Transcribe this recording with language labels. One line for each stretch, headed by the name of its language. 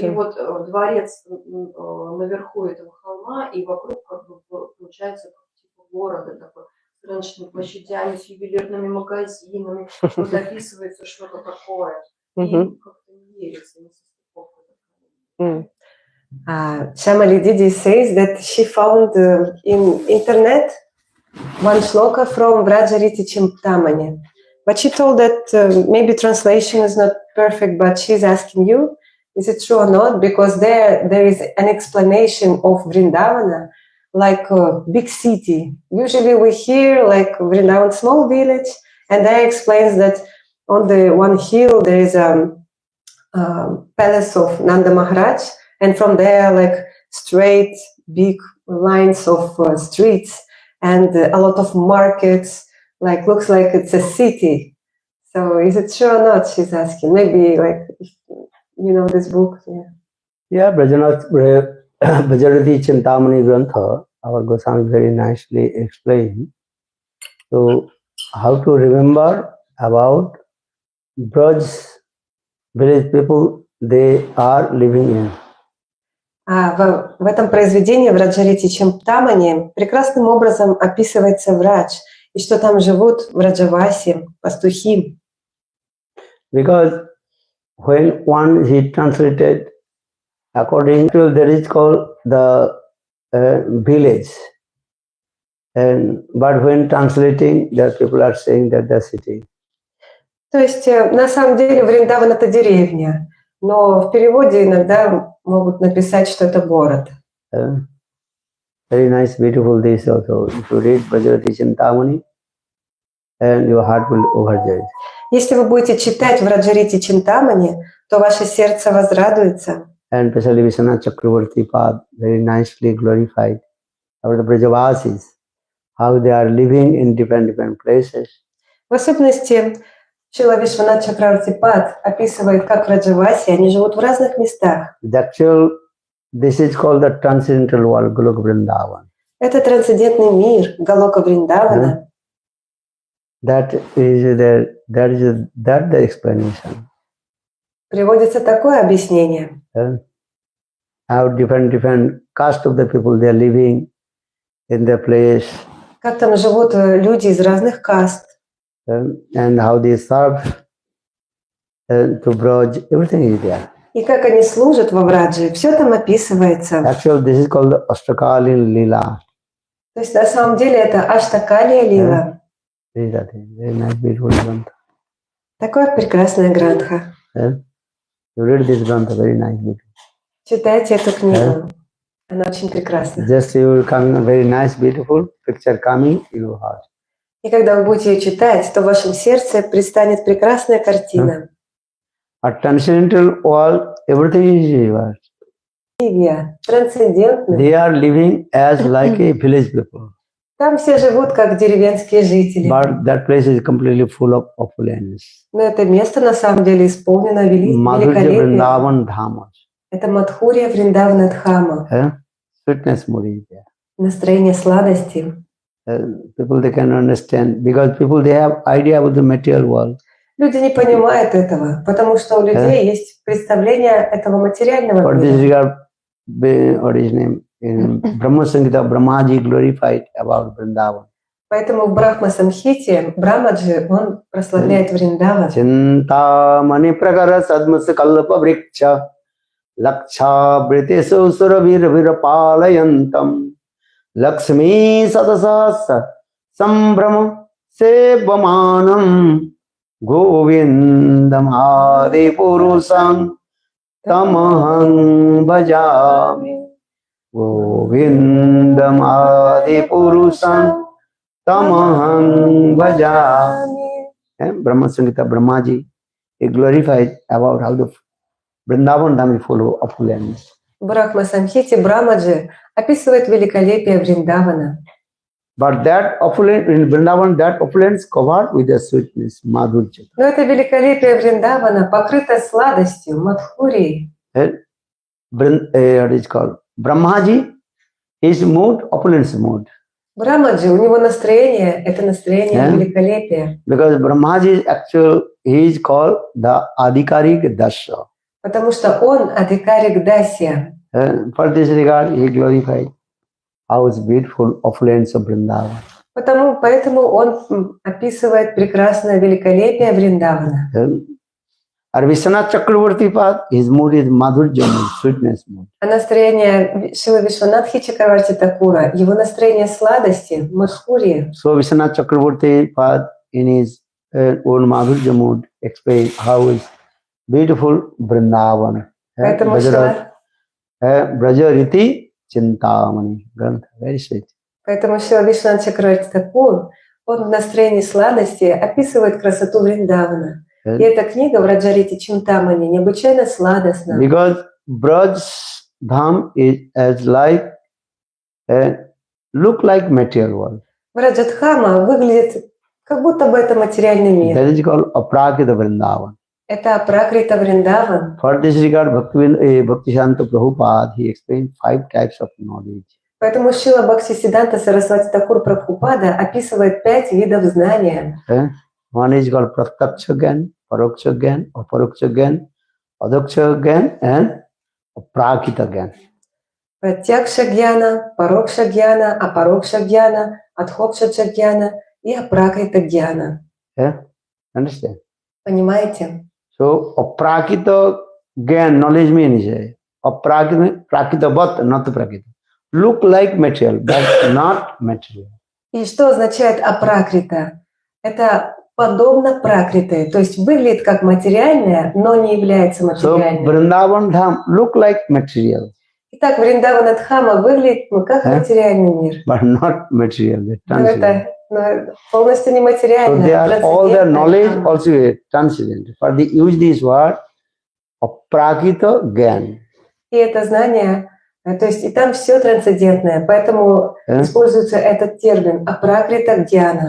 Russian: И вот дворец наверху этого холма, и вокруг как бы получается типа города такой, с рыночными площадями, с ювелирными магазинами. Вот описывается что-то такое. И как-то не верится, не состыковка.
English: Shamali Didi says that she found in internet one shloka from Vrajariti Chintamani. But she told that maybe translation is not perfect, but she's asking you, is it true or not? Because there is an explanation of Vrindavana like a big city. Usually we hear like Vrindavan small village, and there explains that on the one hill there is a palace of Nanda Maharaj, and from there like straight big lines of streets and a lot of markets, like looks like it's a city. So is it true or not? She's asking. Maybe like if you know this book. Yeah, Brajarati Chintamani Grantha, our Goswami very nicely explained. So how to remember about Braj village people they are living in.
Russian: В этом произведении в Раджарити Чимтамани прекрасным образом описывается Врадж, и что там живут в Раджавасе пастухи.
English: Because when one is translated according to that is called the village, but when translating, the people are saying that the city.
Russian: То есть на самом деле Вриндаван это деревня, но в переводе иногда могут написать, что это город.
English: Very nice, beautiful this also. If you read Brajarati Chintamani, and your heart will overjoy.
Russian: Если вы будете читать Враджарити Чинтамани, то ваше сердце возрадуется.
English: And especially Vishwanath Chakravarti Pad, very nicely glorified about the Brajavasis, how they are living in different places.
Russian: В особенности Шрила Вишванат Чакраварти Пад описывает, как в Раджавасе они живут в разных местах.
English: This is called the Transcendental world, Goloka Vrindavan.
Russian: Это трансцендентный мир, Галока Вриндавана.
English: That is the explanation.
Russian: Приводится такое объяснение.
English: How different caste of the people they are living in the place.
Russian: Как там живут люди из разных каст.
English: And how they serve to Braj, everything is there.
Russian: И как они служат во Враджи, все там описывается.
English: Actually, this is called Ashtakalin Lila.
Russian: То есть на самом деле это Аштакалия Лила.
English: Very nice, beautiful grantha.
Russian: Такое прекрасное грантха.
English: You read this grantha, very nice, beautiful.
Russian: Читайте эту книгу. Она очень прекрасна.
English: Just you will come very nice, beautiful picture coming in your heart.
Russian: И когда вы будете ее читать, то в вашем сердце предстанет прекрасная картина.
English: A transcendental world, everything is yours.
Russian: Трансцендентный.
English: They are living as like a village people.
Russian: Там все живут как деревенские жители.
English: But that place is completely full of opulence.
Russian: Но это место на самом деле исполнено великолепием. Это Мадхурья Вриндавана Дхама.
English: Sweetness more is there.
Russian: Настроение сладости.
English: People they can understand because people they have idea about the material world.
Russian: Люди не понимают этого, потому что у людей есть представление этого материального мира.
English: For this regard, what is name in Brahma Samhita, Brahmaji glorified about Vrindavan.
Russian: Поэтому в Брахма-самхите Брамаджи, он прославляет Вриндаван.
Sanskrit: Chintamani prakara sadmasa kalpa vriksha laksha britesu suravir virapalayantam lakshmi sadasasa sambrama sevamanam govindam adi purusam tamaham bhajami govindam adi purusam tamaham bhajami.
English: Brahma Sangita Brahmaji, he glorified about how the Vrindavan Dham is full of opulence.
Russian: В Брахма-самхите Брамаджи описывает великолепие Вриндавана.
English: But that opulence in Vrindavan, that opulence covered with the sweetness, madhurya.
Russian: Но это великолепие Вриндавана покрыто сладостью, мадхурией.
English: What is called? Brahmaji, his mood, opulence mood.
Russian: Брамаджи, у него настроение, это настроение великолепия.
English: Because Brahmaji is actual, he is called the Adhikarik Dasya.
Russian: Потому что он Адhikarik Dasya.
English: For this regard, he glorified how is beautiful opulence of Vrindavan.
Russian: Поэтому он описывает прекрасное великолепие Вриндавана.
English: Or Vishwanath Chakravarti Pad, his mood is madhurya mood, sweetness mood.
Russian: А настроение Шилы Вишванатхи Чакраварти Такура, его настроение сладости, мадхурии.
English: So Vishwanath Chakravarti Pad in his own madhurya mood explains how is beautiful Vrindavan.
Russian: Поэтому
English: Braja Riti Chintamani. Very sweet.
Russian: Поэтому Шила Вишванат Чакраварти Такур, он в настроении сладости описывает красоту Вриндавана. И эта книга Враджарити Чинтамани необычайно сладостна.
English: Because Braj Dham is as like look like material world.
Russian: Враджадхама выглядит, как будто бы это материальный мир.
English: That is called Aprakita Vrindavan.
Russian: Это Апракрита Вриндаван.
English: For this regard, Bhaktisanta Prabhupada, he explained 5 types of knowledge.
Russian: Поэтому Шила Бхактисиддханта Сарасвати Такур Прабхупада описывает 5 видов знания.
English: One is called Pratyaksha Gyan, Paroksha Gyan, Aparoksha Gyan, Adaksha Gyan, and Aprakita Gyan.
Russian: Пратьякша гьяна, парокша гьяна, апарокша гьяна, адхокша гьяна и апракрита гьяна.
English: Understand?
Russian: Понимаете?
English: So, Aprakita Gyan, knowledge means Prakita Bhat, not Prakita. Look like material, but not material.
Russian: И что означает апракрита? Это подобно пракрите, то есть выглядит как материальное, но не является материальным.
English: So, Vrindavan Dham look like material.
Russian: Итак, Вриндаванадхама выглядит как материальный мир.
English: But not material.
Russian: Но это полностью не материально.
English: So they are, all their knowledge also transcendental. For they use this word Aprakita Gyan.
Russian: И это знание, то есть и там все трансцендентное, поэтому используется этот термин апракрита гьяна.